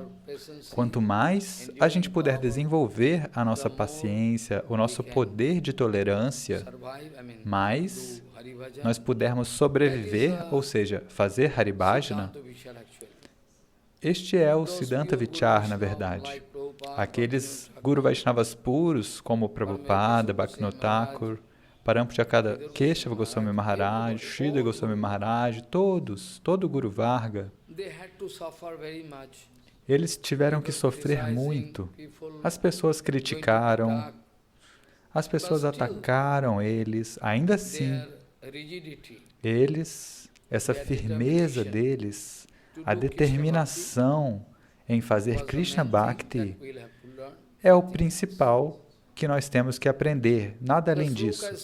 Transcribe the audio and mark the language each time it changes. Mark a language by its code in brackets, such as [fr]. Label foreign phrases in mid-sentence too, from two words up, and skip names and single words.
[pt] Quanto mais a gente puder desenvolver a nossa paciência, o nosso poder de tolerância, mais nós pudermos sobreviver, ou seja, fazer Haribhajana. Este é o [sa] सिद्धान्त विचार, [pt] na verdade. Aqueles Guru Vaishnavas puros, como Prabhupada, Bhaktivinoda Thakur, Parampujacada Keshava Goswami Maharaj, Sridhar Goswami Maharaj, todo [sa] गुरु वर्ग, [pt] eles tiveram que sofrer muito. As pessoas criticaram, as pessoas atacaram eles, ainda assim, eles, essa firmeza deles, a determinação em fazer [sa] कृष्ण भक्ति [pt] é o principal que nós temos que aprender, nada além disso.